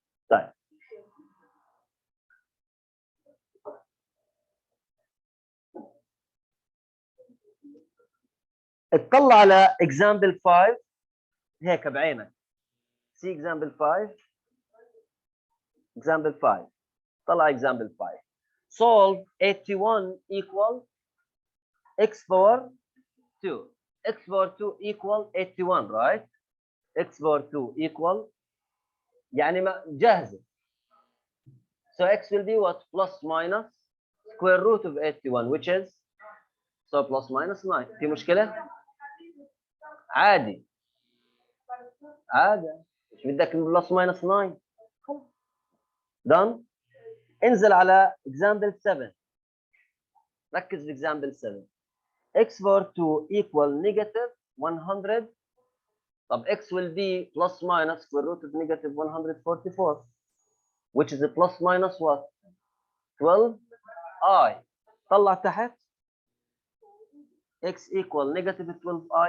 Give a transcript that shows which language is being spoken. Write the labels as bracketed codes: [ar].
[ar] طيب اطلع على example 5 هيك بعينك. [en] See example 5. Example 5. طلع example 5. Solve 81 equal x power 2. X power 2 equal 81 right? X power 2 equal [ar] يعني ما جاهزة. [en] So x will be what? Plus minus square root of 81 which is so plus minus 9. [ar] في مشكلة؟ عادي. عادي. مش بدك plus minus 9. [en] done. [ar] انزل على example 7. ركز في example 7. [en] x power 2 equal negative 100. طب x will be plus minus square root of negative 144 which is a plus minus what? 12i. [ar] طلع تحت [en] x equal negative 12i